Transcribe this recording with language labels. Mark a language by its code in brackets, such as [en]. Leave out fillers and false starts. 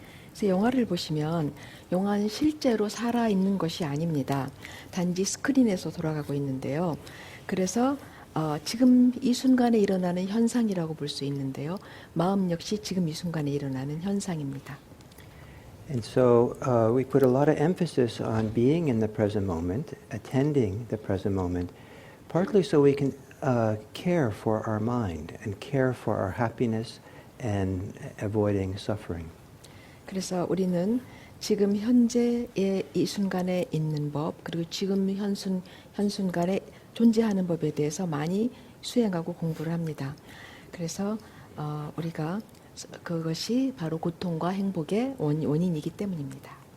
[ko] 그래서 영화를 보시면 영화는 실제로 살아있는 것이 아닙니다. 단지 스크린에서 돌아가고 있는데요. 그래서 지금 이 순간에 일어나는 현상이라고 볼 수 있는데요. 마음 역시 지금 이 순간에 일어나는 현상입니다. [en] And so we put a lot of emphasis on being in the present moment, attending the present moment, partly so we can care for our mind and care for our happiness and avoiding suffering. [ko] 그래서 우리는 지금 현재의 이 순간에 있는 법, 그리고 지금 현순간에 존재하는 법에 대해서 많이 수행하고 공부를 합니다. 그래서 우리가 그것이 바로 고통과 행복의 원인이기 때문입니다.